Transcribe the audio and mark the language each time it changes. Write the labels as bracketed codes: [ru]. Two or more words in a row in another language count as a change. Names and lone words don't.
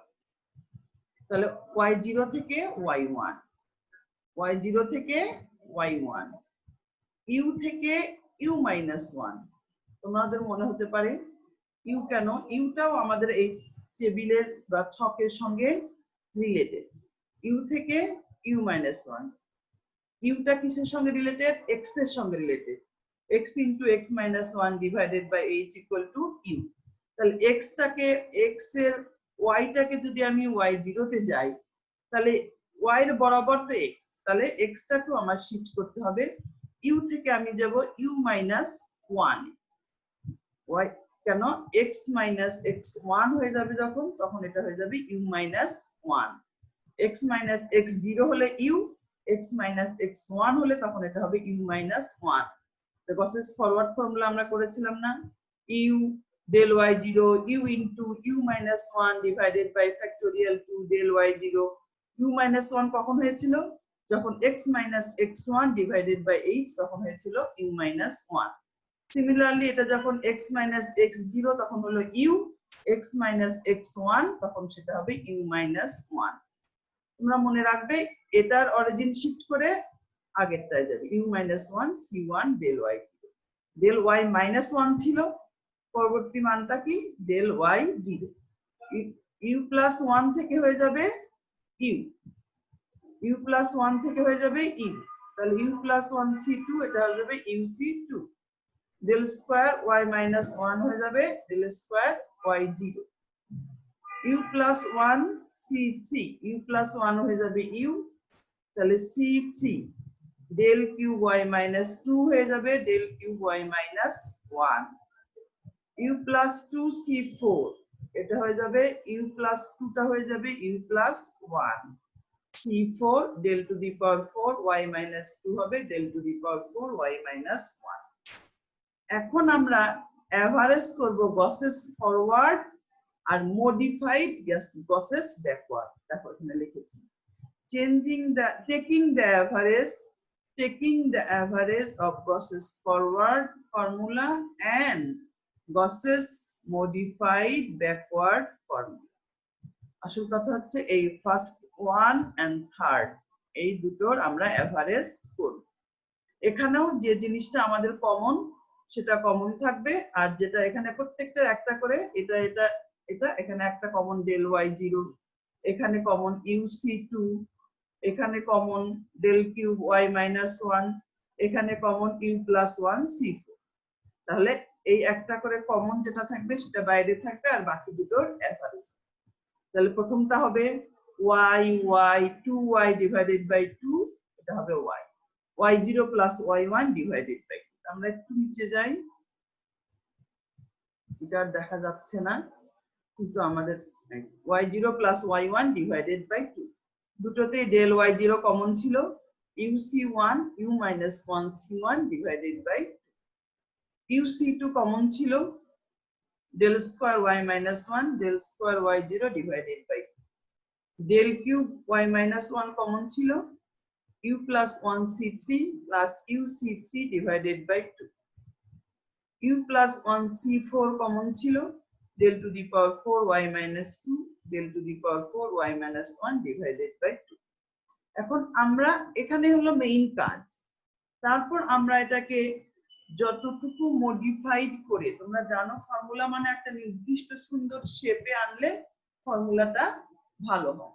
[bn] তাহলে y0 থেকে y1, y0 থেকে y1, u থেকে u-1। তোমাদের মনে হতে পারে ইউ কেন, ইউটাও আমাদের এই টেবিলের বা ছকের সঙ্গে রিলেটেড। ইউ থেকে u-1, ইউটা কিসের সঙ্গে রিলেটেড, এক্স এর সঙ্গে রিলেটেড, [en] x into x-1 divided by h equal to u। [bn] তাহলে x এর y টাকে যদি আমি y0 তে যাই, তাহলে y এর বরাবর তো x, তাহলে x টাকে আমার শিফট করতে হবে, u থেকে আমি যাব u-1, y কেন [en] x minus x1 [bn] হয়ে যাবে যখন, তখন এটা হয়ে যাবে u-1, [en] x minus x0 [bn] হলে u, [en] x minus x1 [bn] হলে তখন এটা হবে u-1। তো গসেস ফরওয়ার্ড ফর্মুলা আমরা করেছিলাম না, [en] u del y0 u into u-1 divided by factorial 2 del y0, u-1 [bn] কখন হয়েছিল, যখন [en] x minus x1 divided by h [bn] তখন হয়েছিল [en] u-1। [bn] সিমিলারলি এটা যখন [en] x minus x0 [bn] তখন হলো u, [en] x minus x1 [bn] তখন সেটা হবে u-1। তোমরা মনে রাখবে এটার অরিজিন শিফট করে আগেরটায় যাবে, u-1 c1 del y, del y-1 ছিল, পরবর্তী মানটা কি del y0, u+1 থেকে হয়ে যাবে u, u+1 থেকে হয়ে যাবে u, তাহলে u+1 c2 এটা হয়ে যাবে uc2, del স্কয়ার y-1 হয়ে যাবে del স্কয়ার y0, u+1 c3, u+1 হয়ে যাবে u, তাহলে c3 del cube y-2 হয়ে যাবে del cube y-1, u+2 c4 এটা হয়ে যাবে u+2 টা হয়ে যাবে u+1, c4 [en] del to the power 4 y-2 [bn] হবে [en] del to the power 4 y-1। [bn] এখন আমরা এভারেজ করব গসেস ফরওয়ার্ড আর মডিফাইড গসেস ব্যাকওয়ার্ড। দেখো এখানে লিখেছি [en] taking the average of Gauss's forward formula and Gauss's modified backward formula। [bn] আসল কথা হচ্ছে এই [en] first one and third [bn] এই দুটোর আমরা এভারেজ করব। এখানেও যে জিনিসটা আমাদের কমন সেটা কমন থাকবে, আর যেটা এখানে প্রত্যেকটার একটা করে এটা এটা এটা এখানে একটা কমন del y0, এখানে কমন uc2, এখানে কমন del cube y-1, এখানে কমন u+1 c4। তাহলে এই একটা করে কমন যেটা থাকবে সেটা বাইরে থাকবে আর বাকি দুটোর এভারেজ। তাহলে প্রথমটা হবে y 2y [en] divided by 2, [bn] এটা হবে [en] y0 plus y1 divided by 2। [bn] আমরা একটু নিচে যাই, এটা দেখা যাচ্ছে না কিন্তু আমাদের [en] y0 plus y1 divided by 2, [bn] দুটোতেই del y0 কমন ছিল, uc1 u-1 c1 [en] divided by 2, [bn] uc2 কমন ছিল, [en] del square y-1 del square y0 divided by 2, [bn] del cube y-1 কমন ছিল, [en] u plus 1c3 plus uc3 divided by 2. [bn] u plus 1c4 কমন ছিল, [en] del to the power 4y minus 2 del to the power 4y minus 1 divided by 2. [bn] এখন আমরা এখানে হলো মেইন কাজ। তারপর আমরা এটাকে যতটুকু মডিফাইড করে, তোমরা জানো ফর্মুলা মানে একটা নির্দিষ্ট সুন্দর শেপে আনলে ফর্মুলাটা ভালো হয়।